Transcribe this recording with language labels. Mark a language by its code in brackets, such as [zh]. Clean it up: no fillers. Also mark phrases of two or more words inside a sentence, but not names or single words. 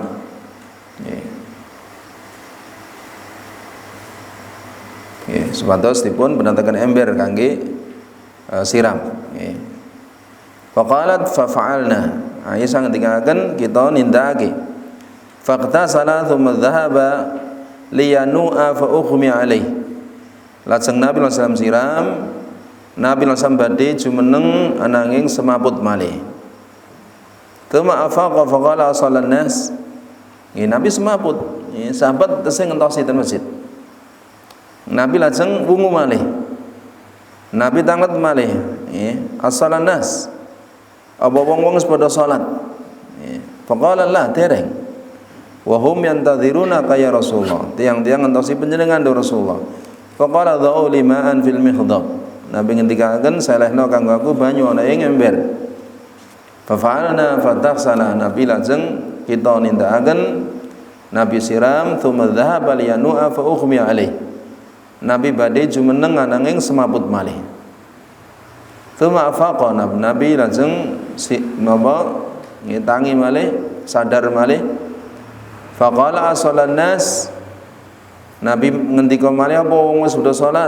[jv] Nggih. Nggih, supados dipun penataken ember kangge siram. [ar] Nggih. فقالت ففعلنا. [jv] Aisyah ngendikaken kita nindakake. [ar] فاغتسل ثم ذهب لينوء فأغمي عليه. [jv] Lajeng Nabi [ar] صلى الله عليه وسلم [jv] siram, Nabi [ar] صلى الله عليه وسلم [jv] badhe jumeneng ananging semaput malih. [ar] ثم أفاق فقال أصلى الناس. [jv] Nabi semaput, sahabat tesih ngentosi ten masjid. Nabi lajeng wungu malih. Nabi tanget malih, [ar] أصلى الناس. [jv] Apa wong-wong wis padha salat. [ar] فقال لا dereng. وهم ينتظرون يا رسول الله. [jv] Tiang-tiang ngentosi panjenengan do [ar] Rasulullah. فقال ضعوا لي ماء في المخضب. [jv] Nabi ngendikaken selehno kanggo aku banyu ana ing ember. [ar] ففعلنا فاغتسل. [jv] Nabi lajeng kita nindakaken Nabi siram [ar] ثم ذهب لينوء فأغمي عليه. [jv] Nabi badhe jumeneng ananging semaput malih. [ar] ثم أفاق. [jv] Nabi lajeng napa ngitangi malih, sadar malih. [ar] فقال أصلى الناس. [jv] Nabi ngendika malih apa wong wis sudah salat?